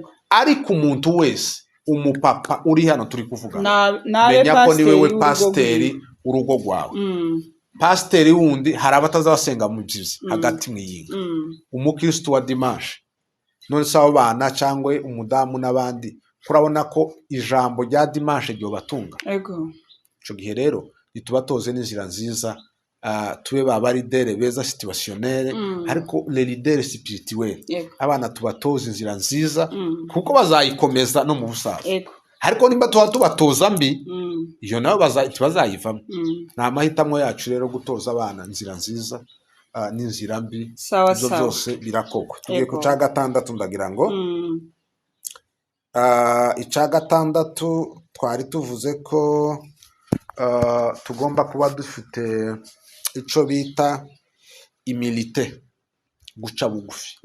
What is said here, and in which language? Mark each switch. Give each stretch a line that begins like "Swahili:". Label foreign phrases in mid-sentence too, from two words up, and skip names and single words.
Rundi: Ariko umuntu wese umupapa uri hano turi kuvuga menya ko ni wewe pasiteri urugo rwawe. Pasiteri wundi hari abatazabasenga mu byizi hagati mwiyinga. Umukristo wa dimanche none se abo bana cyangwa umudamu n'abandi kurabona ko ijambo rya dimanche ryo batunga. Ico gihe rero nitubatoze n'inzira nziza, tube baba leader beza situationnel, ariko
French: le leader spirituel.
Rundi: Abana tubatoze inzira nziza kuko bazayikomeza no mu busaza. Ariko nimba tubatoza mbi iyo nabo bazayivamo. Nta mahitamo yacu rero gutoza abana inzira nziza n'inzira mbi, ibyo byose birakogwa. Tugiye ku ca gatandatu ndagira ngo ica gatandatu twari tuvuze ko tugomba kuba dufite ico bita imilite, guca bugufi.